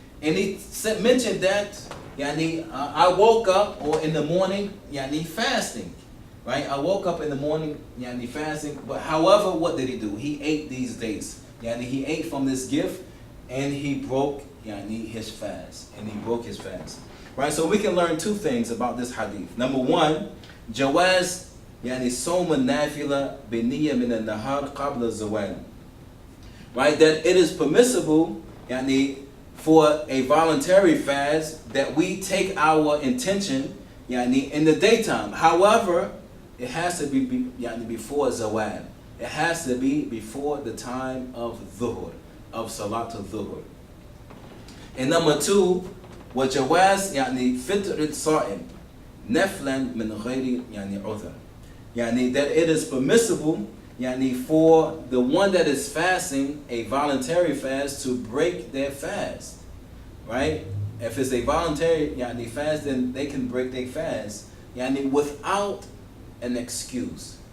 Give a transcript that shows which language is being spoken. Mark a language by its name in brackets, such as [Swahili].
[English] And he mentioned that, I woke up, or in the morning, fasting, right? I woke up in the morning, fasting. But however, what did he do? He ate these dates. He ate from this gift, and he broke his fast. And he broke his fast. Right? So we can learn two things about this hadith. Number one, [Arabic] Jawaz صوم النافلة بنية من النهار قبل الزوال. [English] Right? That it is permissible for a voluntary fast that we take our intention in the daytime. However, it has to be before zawal. It has to be before the time of dhuhr, of salatul dhuhr. And number two, [Arabic] وجواز فطر الصائم نفلا من غير عذر. [English] That it is permissible for the one that is fasting a voluntary fast to break their fast. Right? If it's a voluntary fast, then they can break their fast without an excuse.